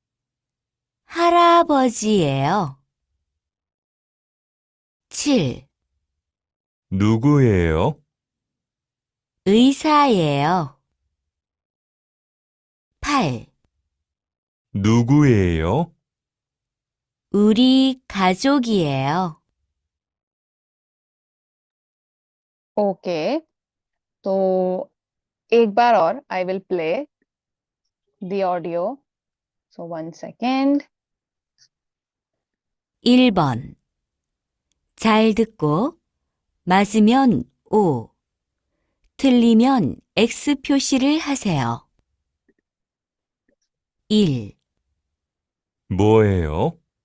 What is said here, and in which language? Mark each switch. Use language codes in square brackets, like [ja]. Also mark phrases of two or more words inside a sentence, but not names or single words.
[ko] 할아버지예요. 7. 누구예요? 의사예요. 8. 누구예요? 우리 가족이에요. [en] ओके, [hi] तो एक बार और [en] I will play the audio. so 1 second. [ko] 1번. 잘 듣고 맞으면 O, 틀리면 X 표시를 하세요. 1. 뭐예요?